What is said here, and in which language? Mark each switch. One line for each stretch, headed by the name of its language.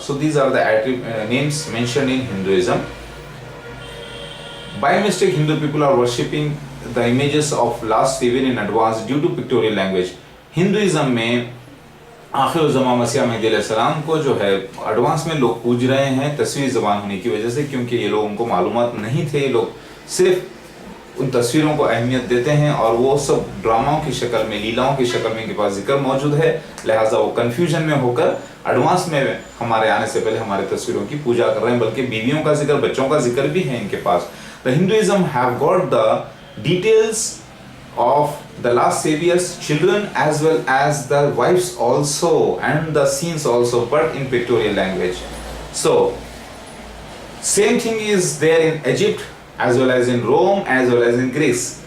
English: So these are the names mentioned in Hinduism. By mistake, Hindu people are worshipping the images of last savior in advance due to pictorial language.
Hindi: Hinduism में आखिरुज़्ज़मा मसीहा मेहदी अलैहिस्सलाम को जो है advance में लोग पूज रहे हैं तस्वीरी ज़बान होने की वजह से, क्योंकि ये लोग, उनको मालूमात नहीं थे. ये लोग सिर्फ उन तस्वीरों को अहमियत देते हैं और वो सब ड्रामाओं की शक्ल में, लीलाओं की शक्ल में इनके पास जिक्र मौजूद है, लिहाजा वो कन्फ्यूजन में होकर एडवांस में हमारे आने से पहले हमारे तस्वीरों की पूजा कर रहे हैं, बल्कि बीवियों का जिक्र, बच्चों का जिक्र भी है इनके पास।
English: The Hinduism have got the details of the last savior's children as well as the wives also and the scenes also, but in pictorial language. So same thing is there in Egypt as well as in Rome as well as in Greece.